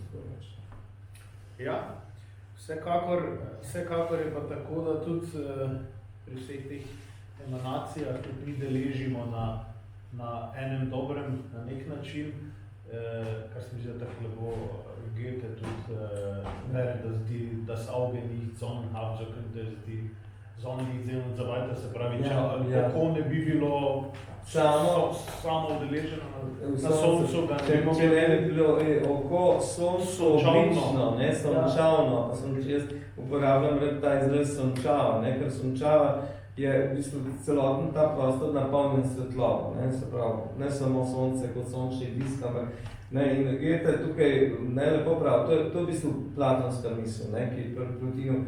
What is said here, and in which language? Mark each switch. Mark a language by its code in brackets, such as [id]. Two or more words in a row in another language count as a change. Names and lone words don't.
[sl] Ja, vsekakor je pa tako, da tudi pri vseh teh emanacijah tudi mi deležimo na enem dobrem, na nek način, kar se mi zdi tako lepo Goethe tudi [de] das Auge nicht sonnenhaft, so könnte es die Sonne nicht sehen und so weiter, [sl] se pravi, če oko ne bi bilo samo udeleženo na soncu, če ne bi bilo oko soncu oblično, ne, sončavno, jaz uporabljam ta izraz sončava, ne, ker sončava je v bistvu celoten ta prostor napolnjen svetlobo, ne, se pravi, ne samo sonce kot sončni disk, ampak ne, in Goethe tukaj ne lepo prav, to je v bistvu platonska misel, ne, ki je pri Plotinu.